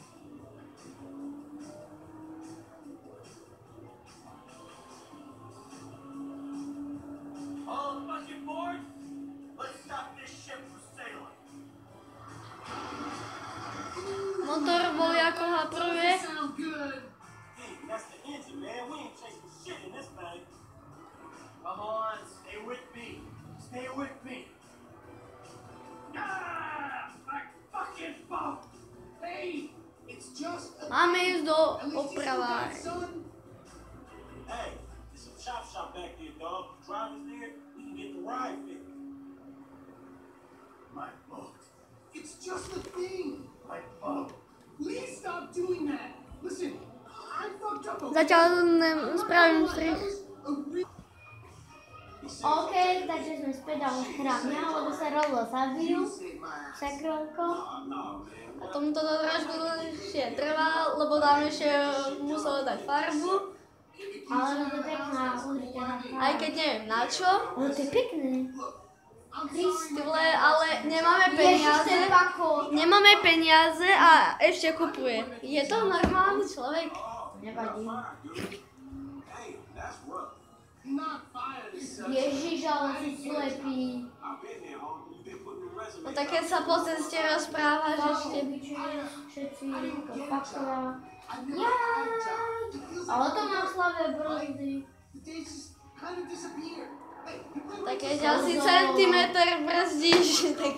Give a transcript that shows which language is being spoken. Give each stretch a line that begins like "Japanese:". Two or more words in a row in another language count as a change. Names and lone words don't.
English: All fucking board? Let's stop this ship from sailing.
Slovak: Motor bol ako hapruje.
English: Sound good. Hey, that's the engine, man. We ain't chasing shit in this thing. Come on, stay with me. Stay with me. Ah, my fucking boat. Hey, it's just a...
Slovak: Máme ísť do opravárne.
English: Hey, there's some chop shop back there, dog. Driver's there, we can get the ride fixed. My boat. It's just a thing. My boat. Please stop doing that. Listen, I fucked up.
Slovak: Zatiaľ spravím strich. OK, takže sme späť a už hráme, lebo sa Rolo zabil. Sakrolko. A tomu to trošku dlhšie trvá, lebo tam ešte muselo dať farbu. Ale to je pekná, určite. Aj keď neviem na čo. Ale to je pekné. Ty vole, ale nemáme peniaze. Ježiš, ten pako. Nemáme peniaze a ešte kupuje. Je to normálny človek? Nevadí.
English: Hey, that's rough.
Slovak: Ježiš, ale si slepý. No tak keď sa po ceste rozprávaš ešte. Všetci, to faktora. Ale to má slavé brzdy. Tak keď asi centimetr brzdíš, tak